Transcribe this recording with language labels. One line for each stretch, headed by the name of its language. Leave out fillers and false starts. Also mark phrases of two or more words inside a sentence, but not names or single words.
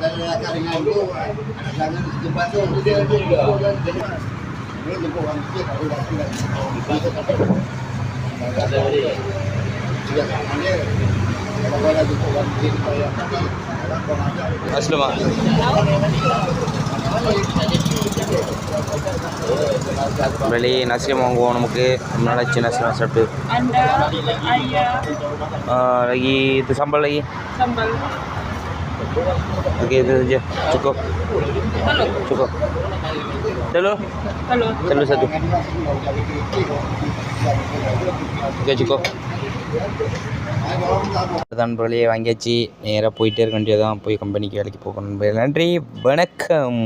Tamil: அஸ்லமா வெளியே நசியம் வாங்குவோம். நமக்கு ரொம்ப நாளாச்சு நசியம் சாப்பிட்டு.
Indonesian: lagi itu sambal lagi. Sambal. Oke itu aja cukup. Cukup. Telur. Telur satu. Oke cukup.
Tamil: நண்பர்களே வாங்கியாச்சு. நேராக போயிட்டே இருக்க வேண்டியதான். போய் கம்பெனிக்கு வேலைக்கு போகணும். நன்றி வணக்கம்.